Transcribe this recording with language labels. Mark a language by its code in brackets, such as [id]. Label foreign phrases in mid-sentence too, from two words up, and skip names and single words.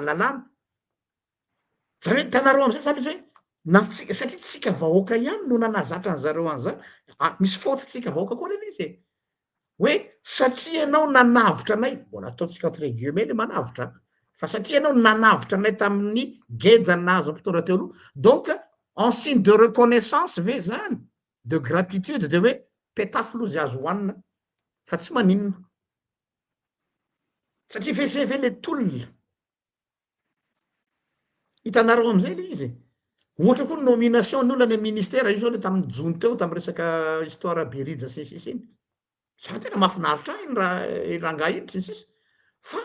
[mg] lalàna zany hoe tanareo am'izay zany izy hoe satria tsika vahoaka ihany no nanazatra ny zareo an'zany misy faute tsika vahoaka koa reny izy hoe satria ianao nanavotra anay mbola ataontsika [fr] entre guillemets [mg] le manavotra fa satria ianao nanavotra anay tamin'ny gejany nahazo mpitondra teo aloha [fr] donc en signe de reconnaissance [mg] ve zany [fr] de gratitude [mg] de hoe petafy loha zay azo hoanina fa tsy maninona satria fezay ve le tolona hitanareo am'izay le izy ohatra koa ny nomination ny olona ny ministère io zao le tamin'ny jony teo tamin'ny resaka histoire berija sisy iny za tena mahafinaritra iny raha rangahy iny sisy fa